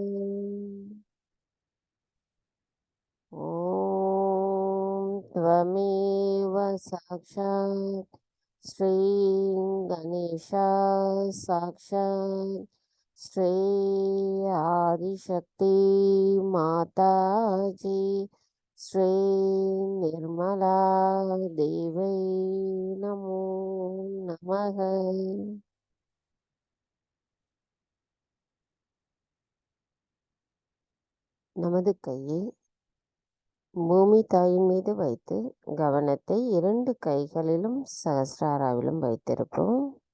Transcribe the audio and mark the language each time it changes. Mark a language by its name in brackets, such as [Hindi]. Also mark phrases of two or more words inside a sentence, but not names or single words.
[Sanskrit] ॐ त्वमेव साक्षात् श्री गणेशा साक्षात् श्री आदिशक्ति माताजी श्री निर्मला देवी नमो नमः. [Tamil] நமது கையை பூமி தாயின் மீது வைத்து கவனத்தை 2 கைகளிலும் சகஸ்ராராவிலும் வைத்திருப்போம்.